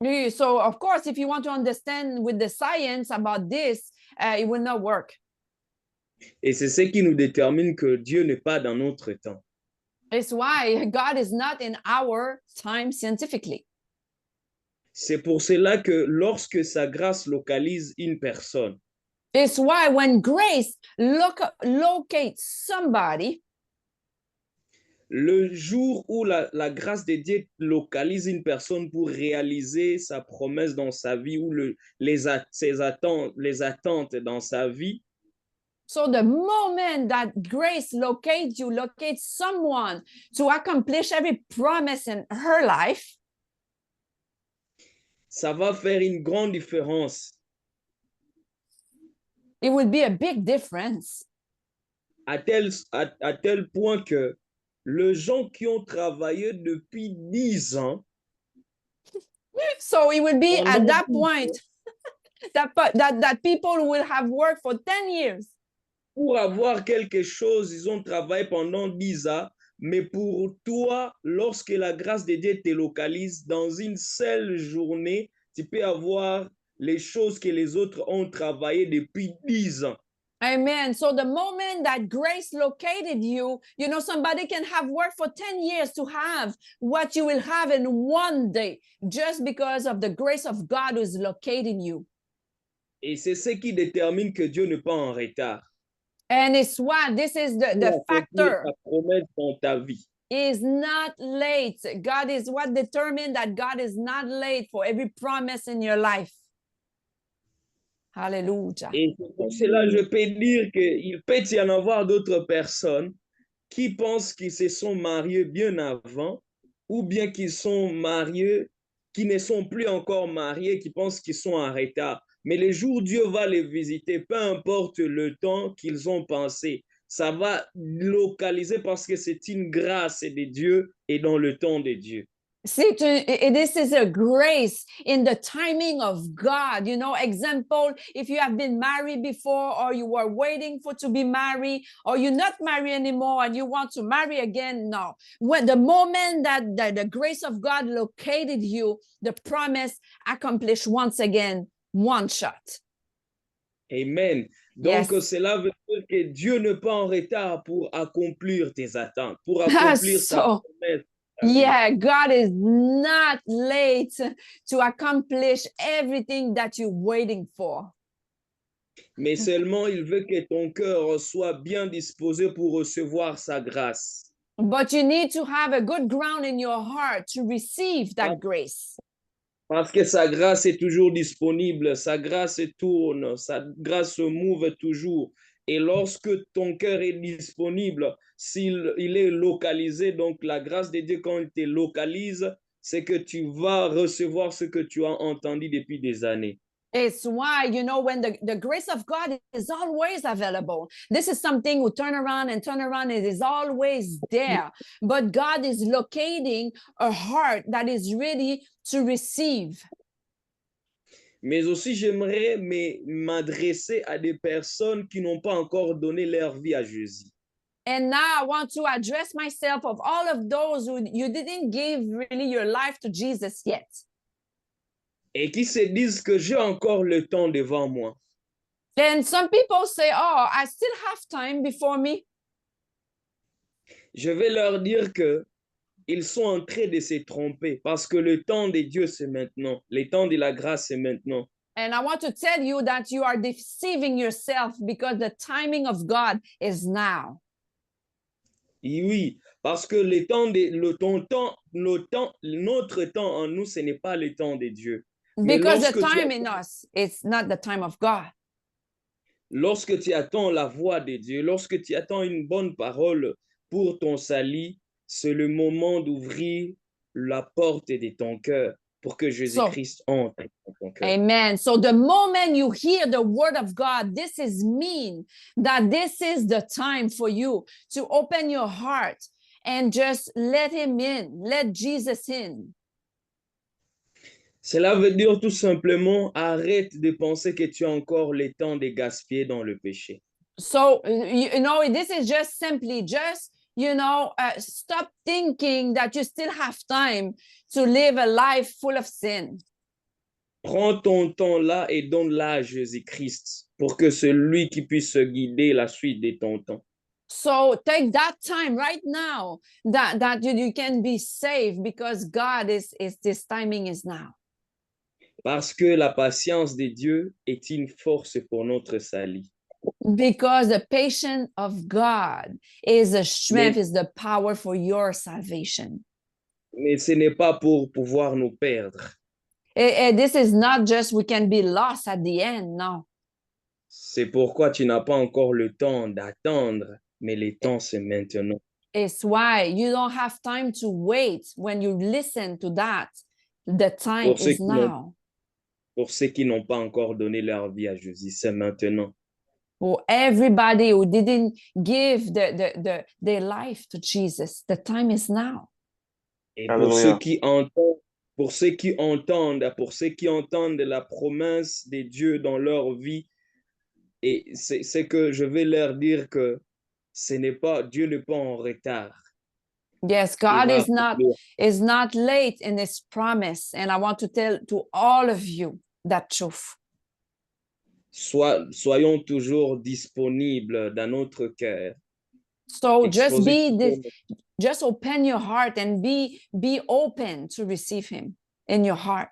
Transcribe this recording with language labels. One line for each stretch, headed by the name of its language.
English: So, of course, if you want to understand with the science about this, it will not work.
French: Et c'est ce qui nous détermine que Dieu n'est pas dans notre temps.
English: It's why God is not in our time scientifically.
French: C'est pour cela que lorsque sa grâce localise une personne,
English: It's why when grace locates somebody,
French: le jour où la grâce de Dieu localise une personne pour réaliser sa promesse dans sa vie ou les attentes dans sa vie,
English: so the moment that grace locates you, locates someone to accomplish every promise in her life,
French: ça va faire une grande différence.
English: it will be a big difference.
French: À tel point que les gens qui ont travaillé depuis 10 ans,
English: So it will be at that
French: pendant
English: point that people will have worked for 10 years.
French: pour avoir quelque chose, ils ont travaillé pendant 10 ans, mais pour toi, lorsque la grâce de Dieu te localise dans une seule journée, tu peux avoir les choses que les autres ont travaillé depuis 10 ans. Amen.
English: So the moment that grace located you, you know, somebody can have worked for 10 years to have what you will have in one day, just because of the grace of God who is locating you.
French: Et c'est ce qui détermine que Dieu n'est pas en retard
English: And it's why this is the
French: pour accomplir
English: factor.
French: sa promesse dans ta vie.
English: Is not late. God is what determined that God is not late for every promise in your life. Hallelujah.
French: Et pour cela, je peux dire qu'il peut y en avoir d'autres personnes qui pensent qu'ils se sont mariés bien avant, ou bien qu'ils sont mariés, qui ne sont plus encore mariés, qui pensent qu'ils sont en retard. Mais le jour où Dieu va les visiter, peu importe le temps qu'ils ont pensé, ça va localiser parce que c'est une grâce de Dieu et dans le temps de Dieu.
English: See, this is a grace in the timing of God. You know, example, if you have been married before or you were waiting for to be married or you're not married anymore and you want to marry again, no. When the moment that the grace of God located you, the promise accomplished once again, one shot.
French: Amen. Donc,
English: Yes.
French: cela veut dire que Dieu n'est pas en retard pour accomplir tes attentes, pour accomplir sa
English: So,
French: promesse.
English: yeah, God is not late to accomplish everything that you're waiting for.
French: Mais seulement il veut que ton cœur soit bien disposé pour recevoir sa grâce.
English: But you need to have a good ground in your heart to receive that grace.
French: Parce que sa grâce est toujours disponible, sa grâce tourne, sa grâce se mouve toujours. Et lorsque ton cœur est disponible, s'il il est localisé, donc la grâce de Dieu, quand il te localise, c'est que tu vas recevoir ce que tu as entendu depuis des années.
English: It's why, you know, when the grace of God is always available. This is something we turn around and turn around. It is always there. But God is locating a heart that is ready to receive.
French: Mais aussi, j'aimerais m'adresser à des personnes qui n'ont pas encore donné leur vie à Jésus.
English: And now I want to address myself of all of those who you didn't give really your life to Jesus yet.
French: Et qui se disent que j'ai encore le temps devant moi.
English: And some people say, oh, I still have time before me.
French: Je vais leur dire que ils sont en train de se tromper parce que le temps de Dieu, c'est maintenant. Le temps de la grâce, c'est maintenant.
English: And I want to tell you that you are deceiving yourself because the timing of God is now.
French: Et oui, parce que le temps de, notre temps en nous, ce n'est pas le temps de Dieu. Mais
English: Because the time in us is not the time of God.
French: Lorsque tu attends la voix de Dieu, lorsque tu attends une bonne parole pour ton salut, c'est le moment d'ouvrir la porte de ton cœur pour que Jésus-Christ entre dans ton cœur. Amen.
English: So the moment you hear the word of God, this is mean that this is the time for you to open your heart and just let him in, let Jesus in.
French: Cela veut dire tout simplement, arrête de penser que tu as encore le temps de gaspiller dans le péché.
English: So, you know, this is just simply just, you know, stop thinking that you still have time to live a life full of sin.
French: Prends ton temps là et donne-la à Jésus-Christ pour que c'est lui qui puisse guider la suite de ton temps.
English: So take that time right now that you can be saved because God is this timing is now.
French: Parce que la patience de Dieu est une force pour notre salut.
English: Because the patience of God is a strength, is the power for your salvation.
French: Mais ce n'est pas pour pouvoir nous perdre.
English: And this is not just we can be lost at the end, no.
French: C'est pourquoi tu n'as pas encore le temps d'attendre, mais le temps c'est maintenant.
English: It's why you don't have time to wait when you listen to that. The time is now.
French: Pour ceux qui n'ont pas encore donné leur vie à Jésus, c'est maintenant.
English: For everybody who didn't give their life to Jesus, the time is now.
French: Et pour ceux qui entendent, pour ceux qui entendent la promesse de Dieu dans leur vie, et c'est que je vais leur dire que Dieu n'est pas en retard.
English: Yes, God is not late in his promise. And I want to tell to all of you that truth.
French: Soyons toujours disponibles dans notre cœur.
English: So just open your heart and be open to receive him in your heart.